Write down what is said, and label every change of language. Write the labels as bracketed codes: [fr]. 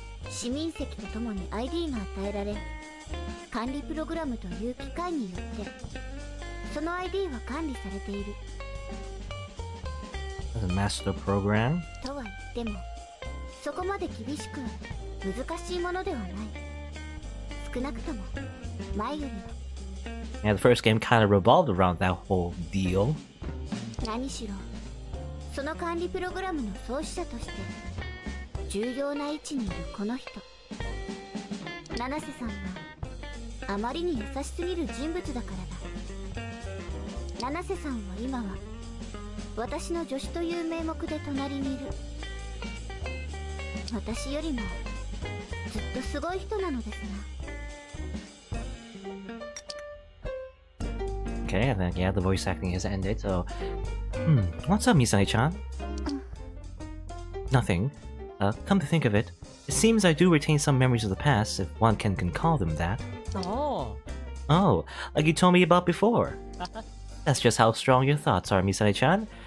[ja] 市民席とともに ID が与えられ、管理プログラムという機械によってその ID は管理されている。 [en] The master program [ja] とは言っても、そこまで厳しく難しいものではない。少なくとも前よりは。 [en] Yeah, the first game kind of revolved around that whole deal. [ja] 何しろ、その管理プログラムの創始者として。重要な位置にいるこの人、七瀬さんはあまりに優しすぎる人物だからだ。七瀬さんは今は私の助手という名目で隣にいる。私よりもずっとすごい人なのですが。 [en] Okay, I think yeah, the voice acting has ended. So, what's up, Misane-chan? Nothing. Come to think of it, it seems I do retain some memories of the past, if one can call them that. Oh. Oh, like you told me about before. That's just how strong your thoughts are, Misane-chan.